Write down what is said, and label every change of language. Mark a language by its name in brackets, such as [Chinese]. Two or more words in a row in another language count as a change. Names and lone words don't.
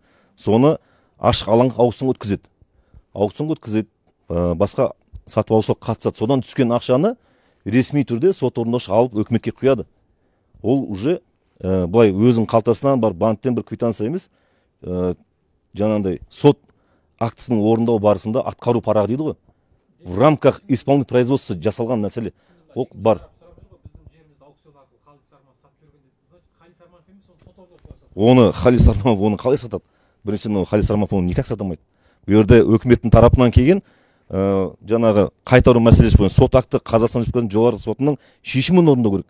[Kazakh] Соны ашық алаң аукционға өткізеді. Аукционға өткізеді, басқа сатып алушылар қатысады. Содан түскен ақшаны ресми түрде сот орындаушы алып өкіметке құяды. Ол уже былай өзінің қалтасынан бар, банктен бір квитанция емес, жаңағындай сот актісінің орындау барысында атқару парағы дейді ғой. [Russian] В рамках исполнительного производства [Kazakh] жасалған мәселе. Ол бар. Оны Хали Сарманов оны қалай сатады? Біріншіден Хали Сарманов оны никак сатамайды. Бұл жерде өкіметтің тарапынан келген жаңағы қайтару мәселесі бойынша сот акты Қазақстан Республикасының жоғарғы сотының шешімін орындау керек.